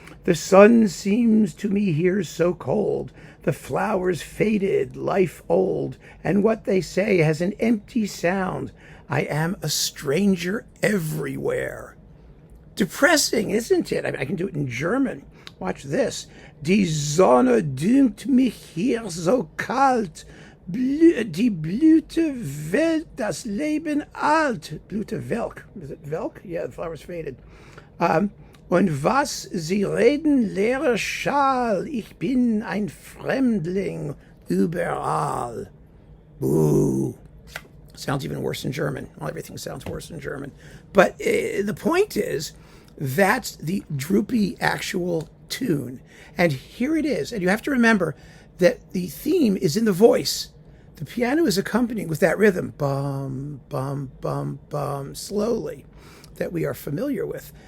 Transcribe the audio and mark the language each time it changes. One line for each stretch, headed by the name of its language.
English: The sun seems to me here so cold, the flowers faded, life old, and what they say has an empty sound. I am a stranger everywhere. Depressing, isn't it? I mean, I can do it in German. Watch this.
German: Die Sonne dünkt mich hier so kalt. Die Blüte welk, das Leben alt. Blüte welk.
English: Is it welk? Yeah, the flowers faded.
German: Und was sie reden, leere Schal. Ich bin ein Fremdling überall.
English: Boo. Sounds even worse in German. Well, everything sounds worse in German. But the point is, that's the droopy actual tune. And here it is. And you have to remember that the theme is in the voice. The piano is accompanying with that rhythm, bum, bum, bum, bum, slowly, that we are familiar with.